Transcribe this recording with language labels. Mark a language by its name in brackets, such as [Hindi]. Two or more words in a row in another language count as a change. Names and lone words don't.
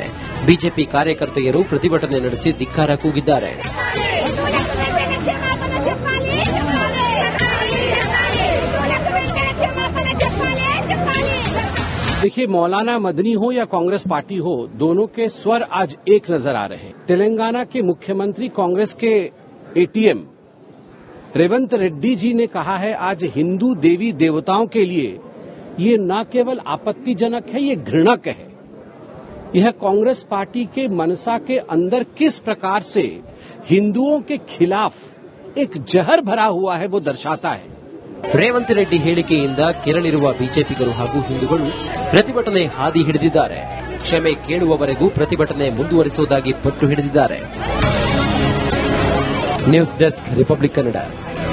[Kannada] ಬಿಜೆಪಿ ಕಾರ್ಯಕರ್ತೆಯರು ಪ್ರತಿಭಟನೆ ನಡೆಸಿ ಧಿಕ್ಕಾರ ಕೂಗಿದ್ದಾರೆ. [Hindi] देखिए, मौलाना मदनी हो या कांग्रेस पार्टी हो, दोनों के स्वर आज एक नजर आ रहे हैं. तेलंगाना के मुख्यमंत्री कांग्रेस के एटीएम रेवंत रेड्डी जी ने कहा है आज हिंदू देवी देवताओं के लिए ये न केवल आपत्तिजनक है, ये घृणक है. यह कांग्रेस पार्टी के मनसा के अंदर किस प्रकार से हिंदुओं के खिलाफ एक जहर भरा हुआ है वो दर्शाता है. [Kannada] ರೇವಂತ್ ರೆಡ್ಡಿ ಹೇಳಿಕೆಯಿಂದ ಕೆರಳಿರುವ ಬಿಜೆಪಿಗರು ಹಾಗೂ ಹಿಂದೂಗಳು ಪ್ರತಿಭಟನೆ ಹಾದಿ ಹಿಡಿದಿದ್ದಾರೆ. ಕ್ಷಮೆ ಕೇಳುವವರೆಗೂ ಪ್ರತಿಭಟನೆ ಮುಂದುವರಿಸುವುದಾಗಿ ಪಟ್ಟು ಹಿಡಿದಿದ್ದಾರೆ. ನ್ಯೂಸ್ ಡೆಸ್ಕ್, ರಿಪಬ್ಲಿಕ್ ಕನ್ನಡ.